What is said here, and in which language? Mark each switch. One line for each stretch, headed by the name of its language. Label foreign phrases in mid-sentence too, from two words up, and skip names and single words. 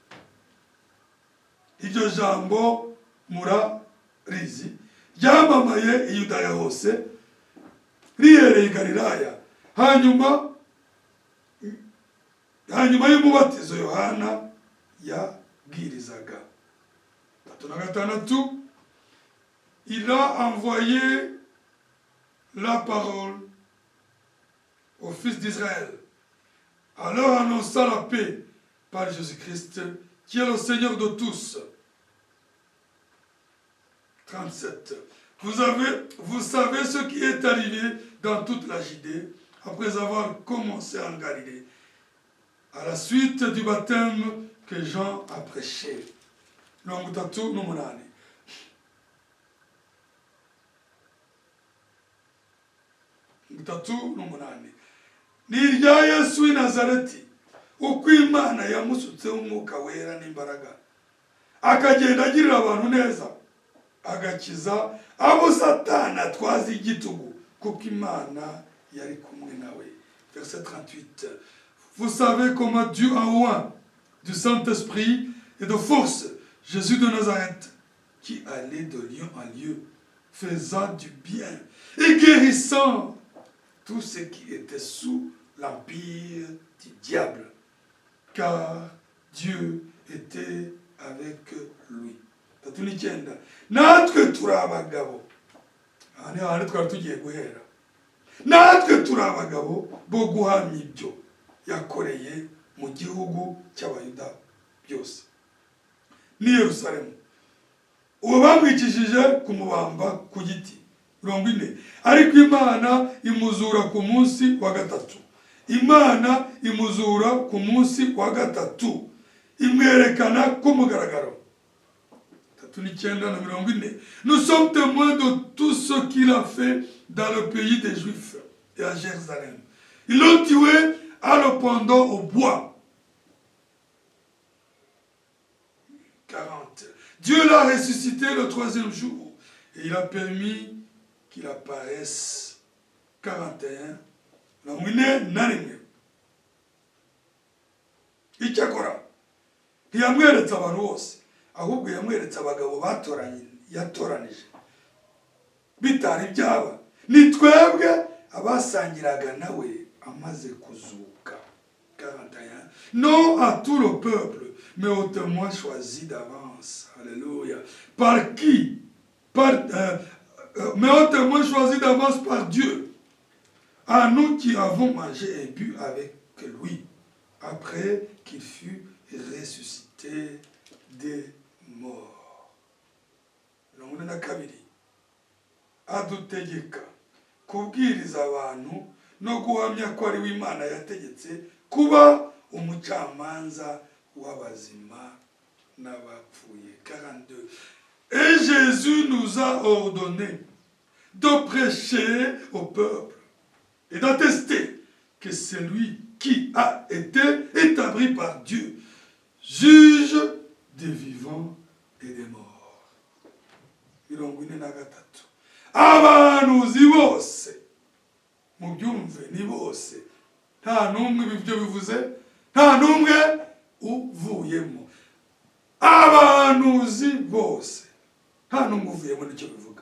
Kinyarwanda: Iryo jambo murarizi ryamamaye i Yudaya hose, rihereye i Galilaya, hanyuma y'umubatizo Yohana yabwirizaga. 36,
French: il a envoyé la parole au fils d'Israël, en leur annonçant la paix par Jésus-Christ, qui est le Seigneur de tous. 37. Vous savez ce qui est arrivé dans toute la Judée, après avoir commencé en Galilée, à la suite du baptême que Jean a prêché. 38.
Kinyarwanda: Ni irya Yesu w'i Nazareti, uko Imana yamusutseho umwuka wera n'imbaraga, akagenda agirira abantu neza, agakiza abo Satani atwaza igitugu, kuko Imana yari kumwe nawe.
French: Verset 38. Vous savez comment Dieu a oint du Saint-Esprit et de force Jésus de Nazareth, qui allait de lieu en lieu, faisant du bien et guérissant tous ceux qui étaient sous l'empire du diable, car Dieu était avec lui. 39.
Kinyarwanda: Natwe turi abagabo, aha niho hantu twari tugiye guhera. Natwe turi abagabo bo guhamya ibyo yakoreye mu gihugu cy'Abayuda byose ni Yerusalemu, uwo bamwicishije kumubamba ku giti. 40. Ariko Imana imuzura ku munsi wa gatatu. Imana imuzura ku munsi wa gatatu, imwerekana ku mugaragaro. 39.
French: Nous sommes témoins de tout ce qu'il a fait dans le pays des Juifs et à Jérusalem. Ils l'ont tué en le pendant au bois. 40. Dieu l'a ressuscité le 3e jour et il a permis qu'il apparaisse. 41.
Kinyarwanda: Icyakora ntiyamweretse abantu bose ahubwo yamweretse abagabo yatoranije bitari byaba ni twebwe abasangiraga nawe amaze kuzuka. 41.
French: Non à tout le peuple mais aux témoins choisis d'avance. Alléluia. Par qui? Mais aux témoins choisis d'avance par Dieu. À nous qui avons mangé et bu avec lui après qu'il fut ressuscité des morts.
Kinyarwanda: None na kabiri adutegeka kubwiriza abantu no guhamya ko ari w'Imana yategetse kuba umucamanza w'abazima n'abapfuye. 42.
French: Et Jésus nous a ordonné de prêcher au peuple et d'attester que c'est lui qui a été établi par Dieu, juge des vivants et des morts. 43.
Kinyarwanda: Abahanuzi bose mubyumve ni bose nta numwe ibyo bivuze nta numwe uvuyemo. Abahanuzi bose nta numwe uvuyemo nicyo bivuga.